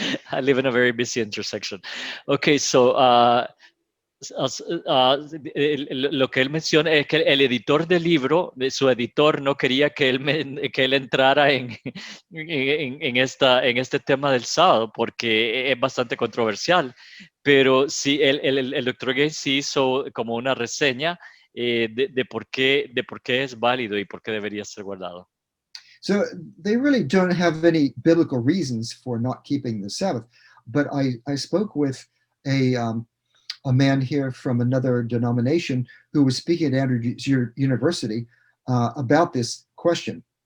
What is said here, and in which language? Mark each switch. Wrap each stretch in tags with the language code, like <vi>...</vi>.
<en>I live in a very busy intersection. Okay, so</en> <es>lo que él menciona es que el editor del libro, su editor no quería que él entrara en este tema del sábado porque es bastante controversial, pero sí, el Dr. Gaines sí hizo como una reseña de por qué es válido y por qué debería ser guardado.</es> <en>So they really don't have any biblical reasons for not keeping the Sabbath, but I spoke with a man here from another denomination who was speaking at Andrews University about this question.</en>